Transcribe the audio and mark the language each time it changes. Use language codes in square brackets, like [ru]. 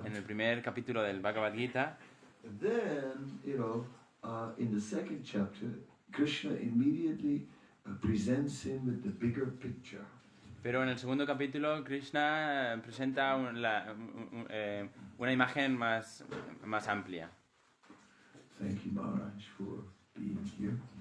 [es] en el primer capítulo del Bhagavad Gita, [en] then, in the second chapter, Krishna immediately presents him with the bigger picture. [es] pero en el segundo capítulo Krishna presenta una imagen más amplia. [en] Thank you, Maharaj, for being here.